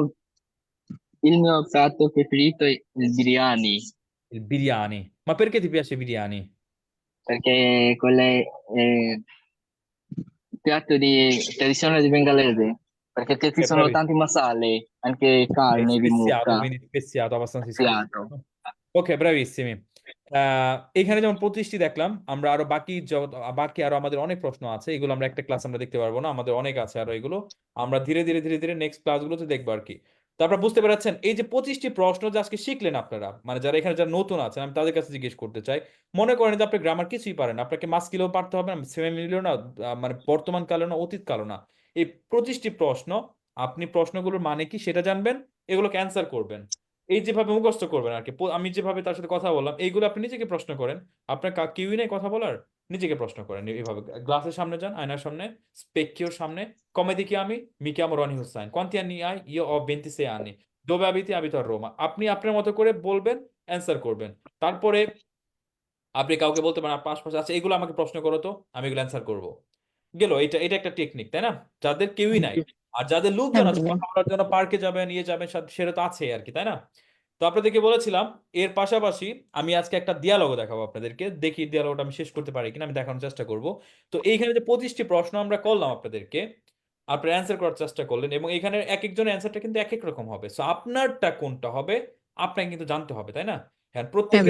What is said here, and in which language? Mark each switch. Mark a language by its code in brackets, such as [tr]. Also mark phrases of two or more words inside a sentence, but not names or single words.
[it] il mio piatto preferito è il biryani, Il biryani. Ma perché ti piace biryani? perché quello è il piatto di tradizione di bengalese, perché ci sono Bravissimo. tanti masale, anche È carne di speziato, mucca, quindi speziato, abbastanza speziato. speziato. [bn] ওকে ব্রাভিসিমি এখানে যেমন 25টি দেখলাম আমরা আরো বাকি আরো আমাদের অনেক প্রশ্ন আছে এগুলো আমরা একটা ক্লাস আমরা দেখতে পারবো না আমাদের অনেক আছে আরো এগুলো আমরা ধীরে ধীরে ধীরে ধীরে নেক্সট ক্লাসগুলোতে দেখবো আর কি তারপর বুঝতে পেরেছেন এই যে 25টি প্রশ্ন যে আজকে শিখলেন আপনারা মানে যারা এখানে যারা নতুন আছেন আমি তাদের কাছে জিজ্ঞেস করতে চাই মনে করেন যে আপনি গ্রামার কিছুই পারেন আপনাকে মাস্কিলেও পারতে হবে না সেমি মিলিও না মানে বর্তমান কালে না অতীত কালে না এই 25টি প্রশ্ন আপনি প্রশ্নগুলোর মানে কি সেটা জানবেন এগুলোকে অ্যান্সার করবেন এই যেভাবে মুখস্থ করবেন আর কি আমি যেভাবে তার সাথে কথা বললাম এইগুলো আপনি নিজেকে প্রশ্ন করেন আপনার কেউই নেই কথা বলার নিজেকে প্রশ্ন করেন এইভাবে গ্লাসের সামনে যান আয়নার সামনে স্পেকিওর সামনে [it] come ti chiami mi chiamo Ronnie Hussain quanti anni hai io ho 26 anni dove abiti abito a Roma [bn] আপনি আপনার মতো করে বলবেন অ্যান্সার করবেন তারপরে আপনি কাউকে বলতে পারেন আপনার আশপাশে আছে এগুলো আমাকে প্রশ্ন করো তো আমি এগুলো অ্যান্সার করবো গেল এটা এটা একটা টেকনিক তাই না যাদের কেউই নাই আর যাদের লোকজন আছে কথা বলার জন্য পার্কে যাবেন নিয়ে যাবেন সেটা তো আছে আর কি তাই না তো আপনাদেরকে বলেছিলাম এর পাশাপাশি আমি আজকে একটা দিয়ালগ দেখাবো আপনাদেরকে দেখি দিয়ালগটা আমি শেষ করতে পারি কিনা আমি দেখানোর চেষ্টা করব তো এইখানে যে 25টি প্রশ্ন আমরা করলাম আপনাদেরকে আপনারা অ্যান্সার করার চেষ্টা করলেন এবং এখানে এক একজনের অ্যান্সারটা কিন্তু এক এক রকম হবে সো আপনারটা কোনটা হবে আপনাকে কিন্তু জানতে হবে তাই না হ্যাঁ প্রত্যেকের